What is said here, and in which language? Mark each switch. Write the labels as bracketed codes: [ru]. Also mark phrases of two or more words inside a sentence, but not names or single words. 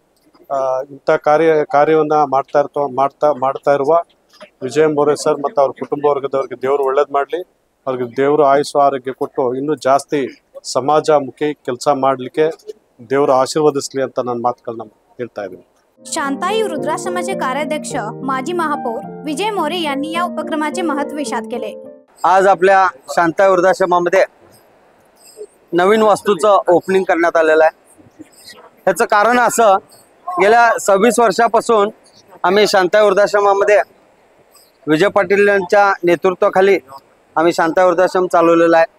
[kn] ಇಂಥ ಕಾರ್ಯವನ್ನು ಮಾಡ್ತಾ ಇರುವ ವಿಜಯ ಮೋರೆ ಸರ್ ಮತ್ತು ಅವ್ರ ಕುಟುಂಬ ವರ್ಗದವ್ರಿಗೆ ದೇವರು ಒಳ್ಳೇದು ಮಾಡಲಿ, ಅವ್ರಿಗೆ ದೇವರು ಆಯುಸ್ಸು ಆರೋಗ್ಯ ಕೊಟ್ಟು ಇನ್ನೂ ಜಾಸ್ತಿ ಸಮಾಜಮುಖಿ ಕೆಲಸ ಮಾಡಲಿಕ್ಕೆ ದೇವರು ಆಶೀರ್ವದಿಸಲಿ ಅಂತ ನನ್ನ ಮಾತುಗಳನ್ನ ಹೇಳ್ತಾ ಇದ್ದೀನಿ। [mr] शांताई रुद्राश्रमाचे कार्याध्यक्ष माजी महापौर विजय मोरे यांनी या उपक्रमाचे महत्त्व विशद केले। आज आपल्या शांताई वृद्धाश्रमामध्ये नवीन वास्तूचं ओपनिंग करण्यात आलेलं आहे। ह्याचं कारण असं, गेल्या 26 वर्षापासून आम्ही शांताई वृद्धाश्रमामध्ये विजय पाटील यांच्या नेतृत्वाखाली आम्ही शांताई वृद्धाश्रम चालवलेला आहे।